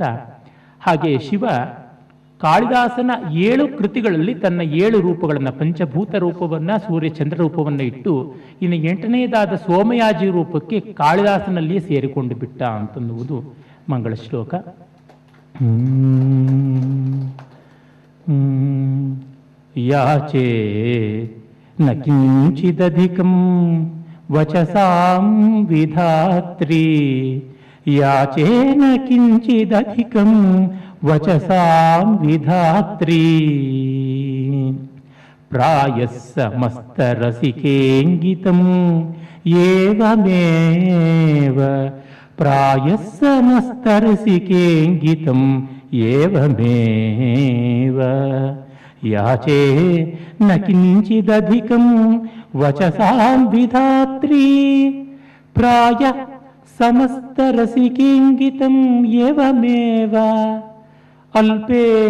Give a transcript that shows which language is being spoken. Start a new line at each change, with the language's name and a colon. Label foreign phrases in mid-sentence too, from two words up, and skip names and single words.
Kannada: ಹಾಗೆ ಶಿವ ಕಾಳಿದಾಸನ 7 ಕೃತಿಗಳಲ್ಲಿ ತನ್ನ 7 ರೂಪಗಳನ್ನು, ಪಂಚಭೂತ ರೂಪವನ್ನು, ಸೂರ್ಯ ಚಂದ್ರ ರೂಪವನ್ನು ಇಟ್ಟು ಇನ್ನು 8ನೇದಾದ ಸೋಮಯಾಜಿ ರೂಪಕ್ಕೆ ಕಾಳಿದಾಸನಲ್ಲಿಯೇ ಸೇರಿಕೊಂಡು ಬಿಟ್ಟ ಅಂತನ್ನುವುದು ಮಂಗಳ ಶ್ಲೋಕ.
Sanskrit: ಯಾಚೇ ನ ಕಿಂಚಿದಧಿಕಂ ವಚಸಾಂ ವಿಧಾತ್ರಿ ಯಾಚೇ ನ ಕಿಂಚಿದಧಿಕಂ ವಚಸಾಂ ವಿಧಾತ್ರಿ ಪ್ರಾಯಃ ಸಮಸ್ತರಸಿಕೇಂಗಿತಂ ಏವಮೇವ ಪ್ರಾಯಃ ಸಮಸ್ತರಸಿಕೇಂಗಿತಂ ಏವಮೇವ ಯಾಚೇ ನ ಕಿಂಚಿದಧಿಕಂ ವಚಸಾಂ ವಿಧಾತ್ರಿ ಪ್ರಾಯಃ ಸಮಸ್ತರಸಿಕೇಂಗಿತಂ ಏವಮೇವ ಅಲ್ಪೇ